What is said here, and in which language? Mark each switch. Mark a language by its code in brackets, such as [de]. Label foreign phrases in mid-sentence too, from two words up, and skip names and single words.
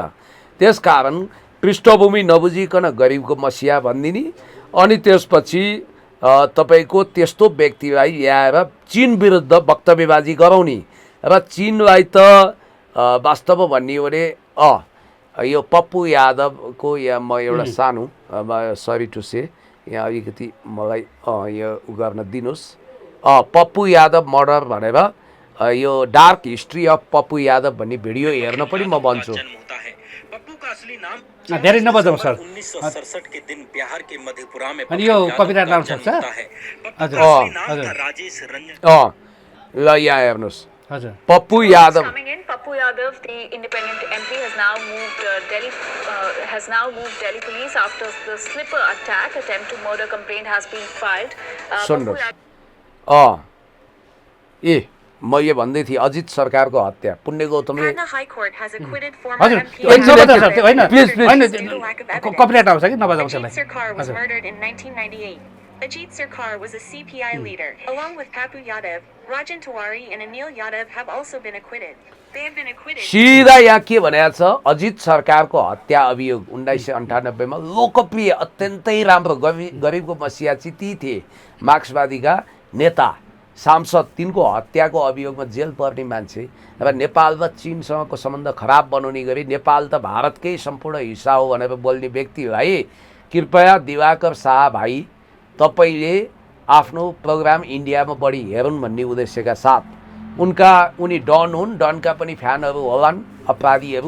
[ne] त्यसकारण पृष्ठभूमि नबुझिकन गरिबको मसिया भनिदिने अनि त्यसपछि तपाईँको त्यस्तो व्यक्तिलाई ल्याएर चीन विरुद्ध वक्तव्यबाजी गराउने र चीनलाई त वास्तवमा भन्ने हो भने यो पप्पू यादवको यहाँ म एउटा सानो [en] sorry to say [ne] यहाँ अलिकति मलाई यो गर्न दिनुहोस्। पप्पू यादव मर्डर भनेर यो [en] dark history of Pappu Yadav [ne] भन्ने भिडियो हेर्न पनि म भन्छु। [hi] पप्पू का असली नाम [ne] धेरै नबजाउँ सर। [hi] 1967 के दिन बिहार के मधेपुरा में [ne] अनि यो कपिराइट आउन सक्छ? हजुर हजुर राजेश रंजन ल यहाँ हेर्नुहोस् हजुर पप्पू यादव। [en] Coming in, Pappu Yadav, the independent MP, has now moved Delhi police after the slipper attack. Attempt to murder complaint has been filed. [ne] सुन्नुहोस् ए मैले भन्दै थिएँ अजित सरकारको हत्या पुण्य गौतमले हजुर एक नबजाउँ सर होइन प्लिज होइन कपिराइट आउँछ कि नबजाउँ त्यसलाई। [en] Sarkar was murdered in 1998. Ajit Sarkar was a CPI leader. Along with Pappu Yadav, Rajan Tiwari and Anil Yadav have also been acquitted. They have been acquitted. [ne] सिधा यहाँ के भनेको छ अजित सरकारको हत्या अभियोग 1998 मा लोकप्रिय अत्यन्तै राम्रो गरिबको मसिया ती थिए मार्क्सवादीका नेता सांसद तिनको हत्याको अभियोगमा जेल पर्ने मान्छे र नेपाल र चीनसँगको सम्बन्ध खराब बनाउने गरी नेपाल त भारतकै सम्पूर्ण हिस्सा हो भनेर बोल्ने व्यक्तिलाई कृपया दिवाकर शाह भाइ तपाईले आफ्नो प्रोग्राम इन्डियामा बढी हेरुन् भन्ने उद्देश्यका साथ उनी डन हुन्, डनका पनि फ्यानहरू होलान् अपराधीहरू।